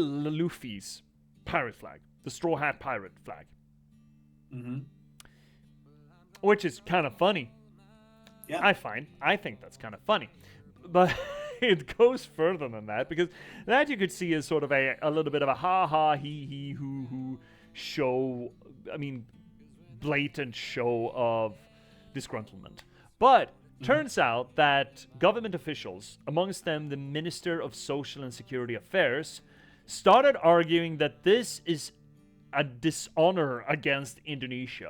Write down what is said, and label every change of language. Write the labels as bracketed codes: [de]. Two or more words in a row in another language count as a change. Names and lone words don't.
[en] Luffy's pirate flag, the Straw Hat pirate flag. Which is kind of funny. Yeah. I think that's kind of funny. But it goes further than that, because that you could see as sort of a little bit of a ha-ha, hee-hee, hoo-hoo show, I mean, blatant show of disgruntlement. But turns out that government officials, amongst them the Minister of Social and Security Affairs, started arguing that this is a dishonor against Indonesia.